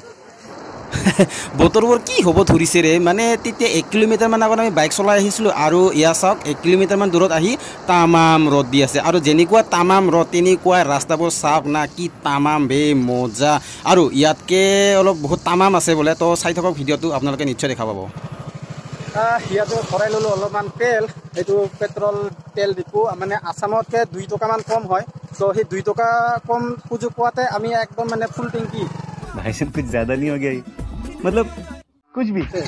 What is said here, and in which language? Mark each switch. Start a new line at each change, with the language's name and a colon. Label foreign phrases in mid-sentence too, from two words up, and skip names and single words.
Assamese: বতৰবোৰ কি হ'ব ধৰিছে ৰে মানে তেতিয়া 1 কিলোমিটাৰমান আগত আমি বাইক চলাই আহিছিলোঁ আৰু এয়া চাওক 1 কিলোমিটাৰমান দূৰত আহি তামাম ৰ'দ দি আছে আৰু যেনেকুৱা তামাম ৰ'দ তেনেকুৱা ৰাস্তাবোৰ চাওক না কি তামাম বে মজা আৰু ইয়াতকৈ অলপ বহুত তামাম আছে বোলে তো চাই থাকক ভিডিঅ'টো আপোনালোকে নিশ্চয় দেখা পাব ইয়াতে ভৰাই ল'লোঁ অলপমান তেল এইটো পেট্ৰল তেল ডিপু মানে আছামতকৈ 2 টকামান কম হয় তো সেই 2 টকা কম সুযোগ পোৱাতে আমি একদম মানে
English: full tank
Hindi: भाई साहब कुछ ज्यादा नहीं हो गया मतलब कुछ भी